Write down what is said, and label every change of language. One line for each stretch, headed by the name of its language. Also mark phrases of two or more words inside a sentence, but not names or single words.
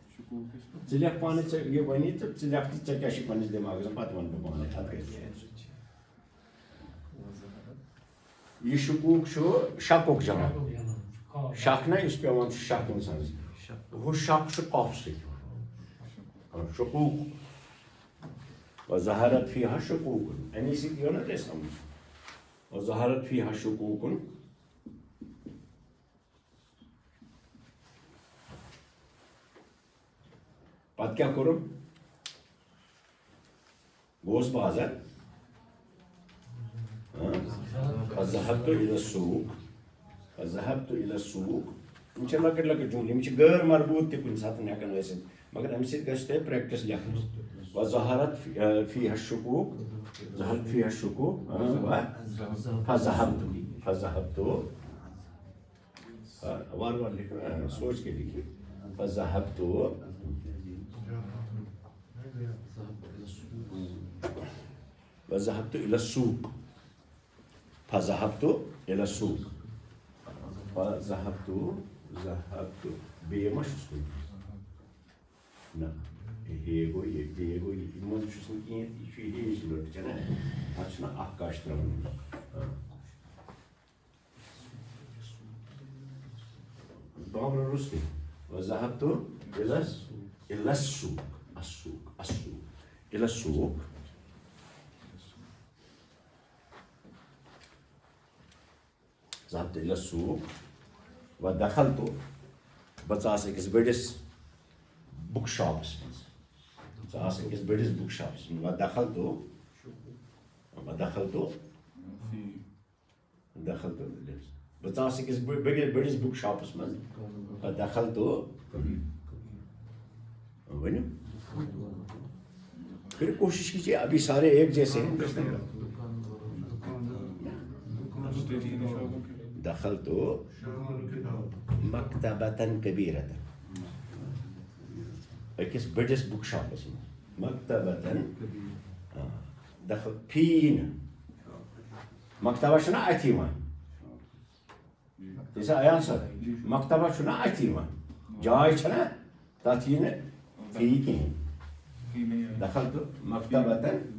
Kashmiri: ژٕ پانے یہ ونی تو ژٕ ژےٚ کیٛاہ چھُے پننِس دٮ۪ماغس منٛز پتہٕ ونہٕ بہٕ پانے اتھ گژھِ یہ شکوک چھُ شکُک جمع شک نا یُس پیوان چھُ شک انسانس ہُہ شک چھُ قاف سۭتۍ شکوک
Arabic: وظہرت فیہا شکوکن
Kashmiri: امی سۭتۍ یِیو نا تۄہہِ سمجھ
Arabic: وظہرت فیہا شکوکن
Kashmiri: پتہٕ کیٛاہ کوٚرُم گوس بازر
Arabic: فذهبت الى السوق
Kashmiri: یِم چھِ لۄکٕٹۍ لۄکٕٹۍ جملہٕ یِم چھِ غٲر مربوط تہِ کُنہِ ساتہٕ ہٮ۪کان ٲسِتھ مگر اَمہِ سۭتۍ گژھِ تۄہہِ پرٛیکٹِس لیکھنٕچ
Arabic: وظہرت فیہا الشکوک ظہرت فیہا الشکوک فذهبت
Urdu: وار وار لکھنا سوچ کے لکھیے
Arabic: فذهبت الى السوق فذهبت الى السوق
Kashmiri: ذهبت بیٚیہِ ما چھُس کُنہِ نہ ہے گوٚو یہِ بیٚیہِ گوٚو یہِ یِمن چھُس نہٕ کِہیٖنۍ یہِ چھُ ہیٚچھ لٔڑ چھَنا اَتھ چھُنہ اکھ کاش ترٛاوُن بامبر روٚستُے
Arabic: وذهبت الى السوق ذهبت الى السوق ودخلت
Kashmiri: بہٕ ژاس أکِس بٔڑِس بُک شاپس منٛز ژاس أکِس بٔڑِس بُک شاپس منٛز ودخلت بہٕ ژاس أکِس بٔڑِس بُک شاپس منٛز ودخلت ؤنِو
Urdu: پھر کوشش کیجیے ابھی سارے ایک جیسے ہیں
Arabic: دخلت مکتبة کبیرة
Kashmiri: أکِس بٔڑِس بُک شاپس منٛز
Arabic: مکتبة دخل فی
Kashmiri: نہٕ مکتبہ چھُنہ اَتھِ یِوان تیٖژا عیان صٲب مکتبہ چھُنہ اَتھِ یِوان جاے چھَنہ تتھ یی نہٕ فی کِہیٖنۍ
Arabic: دخلت مکتبة